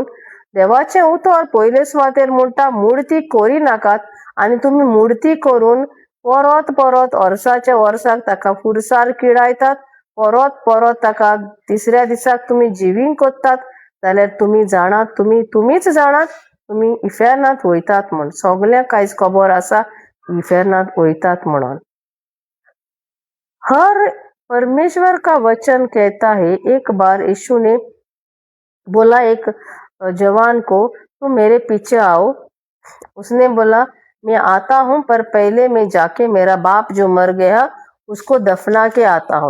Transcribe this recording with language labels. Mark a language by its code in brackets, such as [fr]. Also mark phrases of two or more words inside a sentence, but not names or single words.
[kok] देवाचें उतर पयले सुवातेर म्हणटा मुर्ती करी नाकात, आनी तुमी मुर्ती करून परत परत वर्साच्या वर्साक ताका कुर्सार किडायतात, परत परत ताका तिसऱ्या दिसाक तुमी जिवींग कोत्तात, जाल्यार तुमी जाणात, तुमीच जाणात तुमी इफेर्नांत वयतात म्हण. सगळ्यांक आयज खबर आसा इफेर्नांत वयतात म्हणून. [hi] हर परमेश्वर का वचन कहता है, एक बार यीशु ने बोला एक जवान को, तू मेरे पीछे आओ. उसने बोला मैं आता हूँ, पर पहले मैं जाके मेरा बाप जो मर गया उसको दफना के आता हूँ.